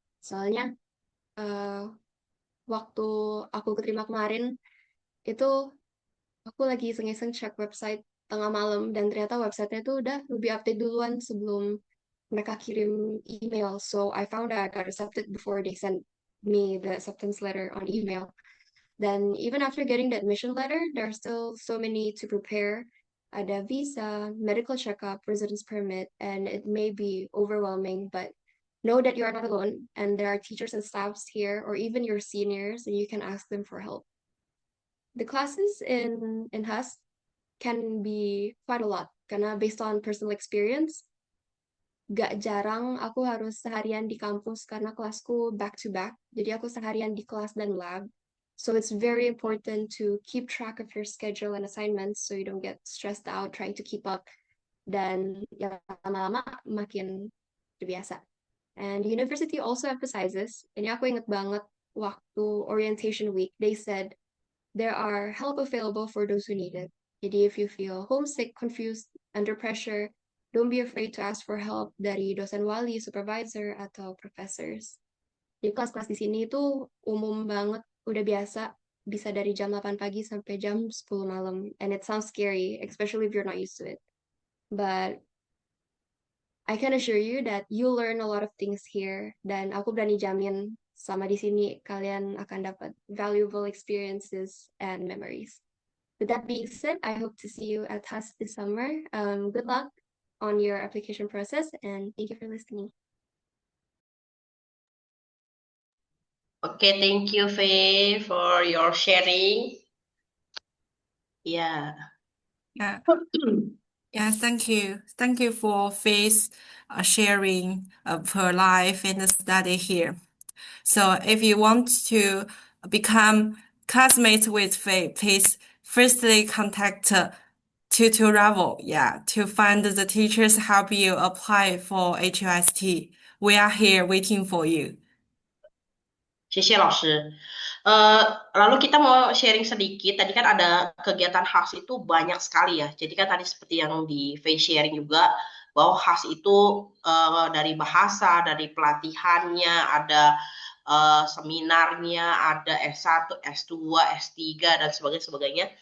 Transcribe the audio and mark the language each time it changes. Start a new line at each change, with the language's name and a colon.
Indonesian: Soalnya waktu aku keterima kemarin, itu aku lagi iseng-iseng cek website tengah malam dan ternyata websitenya tuh udah lebih update duluan sebelum mereka kirim email.
English: So I found out I got accepted before they sent me the acceptance letter on email. Then even after getting the admission letter, there are still so many to prepare.
Indonesian: Ada visa,
English: medical checkup, residence permit, and it may be overwhelming, but know that you are not alone and there are teachers and staffs here or even your seniors and you can ask them for help. The classes in HAS can be quite a lot karena based on personal experience,
Indonesian: gak jarang aku harus seharian di kampus karena kelasku
English: back to back.
Indonesian: Jadi aku seharian di kelas dan lab.
English: So it's very important to keep track of your schedule and assignments so you don't get stressed out trying to keep up.
Indonesian: Dan ya lama-lama makin terbiasa.
English: And the university also emphasizes,
Indonesian: ini aku inget banget waktu orientation week,
English: they said, there are help available for those who need it. Jadi if you feel homesick, confused, under pressure, don't be afraid to ask for help
Indonesian: dari dosen wali,
English: supervisor, atau professors.
Indonesian: Jadi kelas-kelas di sini itu umum banget, udah biasa, bisa dari jam 8 pagi sampai jam 10 malam.
English: And it sounds scary, especially if you're not used to it. But I can assure you that you learn a lot of things here.
Indonesian: Dan aku berani jamin sama di sini kalian akan dapat
English: valuable experiences and memories. With that being said, I hope to see you at HAS this summer. Good luck on your application process and thank you for listening. Okay, thank you, Faye, for your sharing. Yeah. Yeah. Yeah, thank you. Thank you for Faith's sharing of her life and study here. So if you want to become classmates with Faith, please firstly contact Tutoravel, to find the teachers help you apply for HUST. We are here waiting for you.
Chinese: 谢谢老师。
Indonesian: Lalu kita mau sharing sedikit. Tadi kan ada kegiatan HAS itu banyak sekali ya. Jadi kan tadi seperti yang di Faye sharing juga bahwa HAS itu dari bahasa, dari pelatihannya, ada seminarnya, ada S1, S2, S3 dan sebagainya.